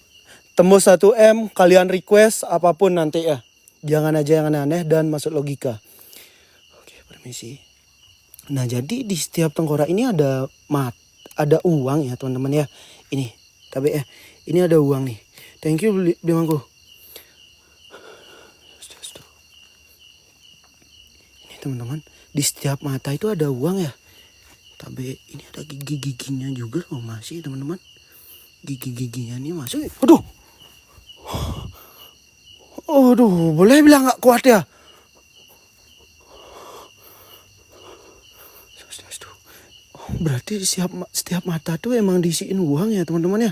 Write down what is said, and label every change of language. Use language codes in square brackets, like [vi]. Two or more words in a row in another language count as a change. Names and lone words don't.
[id] Tembus 1M, kalian request apapun nanti ya. Jangan aja yang aneh-aneh dan masuk logika. Oke, permisi. Nah, jadi di setiap tengkorak ini ada uang ya, teman-teman ya. Ini, tapi ini ada uang nih. [en] Thank you [id] beli mangku. teman-teman, di setiap mata itu ada uang ya. Tapi ini ada gigi-giginya juga loh, masih teman-teman. Gigi-giginya ini masuk. Aduh. Aduh, boleh bilang nggak kuat ya? Berarti di setiap mata tuh emang diisiin uang ya teman-teman ya.